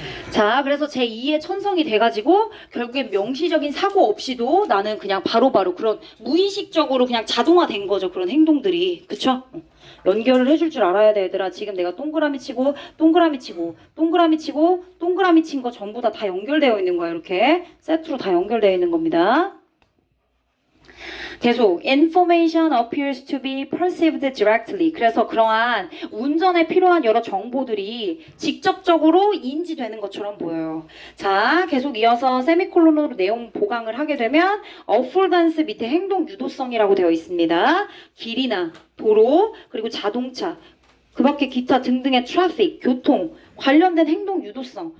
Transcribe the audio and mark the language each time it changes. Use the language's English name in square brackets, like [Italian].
[Korean] 자, 그래서 제2의 천성이 돼가지고 결국에 명시적인 사고 없이도 나는 그냥 바로바로 그런 무의식적으로 그냥 자동화된 거죠. 그런 행동들이. 그쵸? 연결을 해줄 줄 알아야 돼, 얘들아. 지금 내가 동그라미 치고 동그라미 치고 동그라미 치고 동그라미 친 거 전부 다 연결되어 있는 거야. 이렇게 세트로 다 연결되어 있는 겁니다. 계속 [English] information appears to be perceived directly. [Korean] 그래서 그러한 운전에 필요한 여러 정보들이 직접적으로 인지되는 것처럼 보여요. 자, 계속 이어서 세미콜론으로 내용 보강을 하게 되면 affordance 밑에 행동 유도성이라고 되어 있습니다. 길이나 도로, 그리고 자동차, 그 밖에 기타 등등의 트래픽, 교통, 관련된 행동 유도성.